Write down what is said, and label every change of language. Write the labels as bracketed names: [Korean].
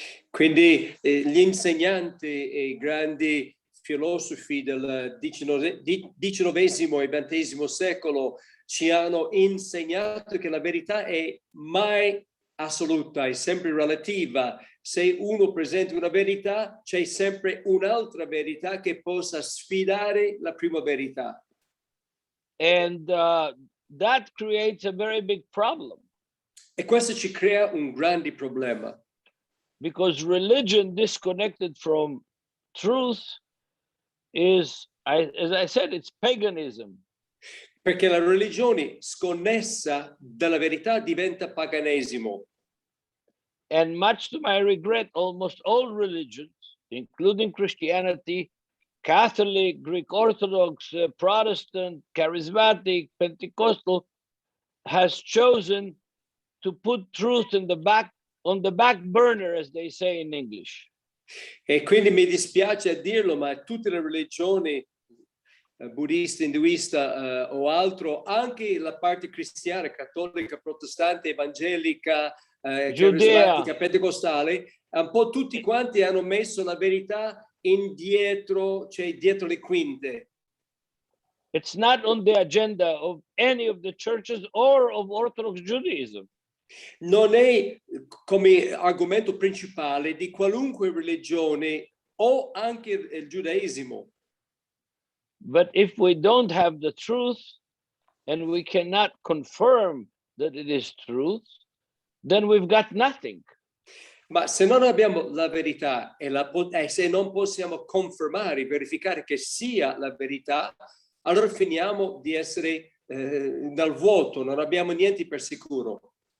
[Italian] Quindi gli insegnanti e i grandi filosofi del XIX e XX secolo ci hanno insegnato che la verità è mai assoluta, è sempre relativa. Se uno presenta una verità, c'è sempre un'altra verità che possa sfidare la prima verità. [English] And that creates a very big problem. [Italian] E questo ci crea un grande problema. [English] Because religion disconnected from truth is, as I said, it's paganism. [Italian] Perché la religione sconnessa dalla verità diventa paganesimo. [English] And much to my regret, almost all religions, including Christianity, Catholic, Greek Orthodox, Protestant, Charismatic, Pentecostal has chosen to put truth on the back burner, as they say in English. [Italian] E quindi mi dispiace a dirlo, ma tutte le religioni, buddista, induista o altro, anche la parte cristiana, cattolica, protestante, evangelica, carismatica, pentecostale, un po' tutti quanti hanno messo la verità indietro, cioè dietro le quinte. [English] It's not on the agenda of any of the churches or of Orthodox Judaism. [Italian] Non è come argomento principale di qualunque religione o anche il giudaismo. [English] But if we don't have the truth and we cannot confirm that it is truth, then we've got nothing. [Italian] Ma se non abbiamo la verità e se non possiamo confermare, verificare che sia la verità, allora finiamo di essere dal vuoto, non abbiamo niente per sicuro.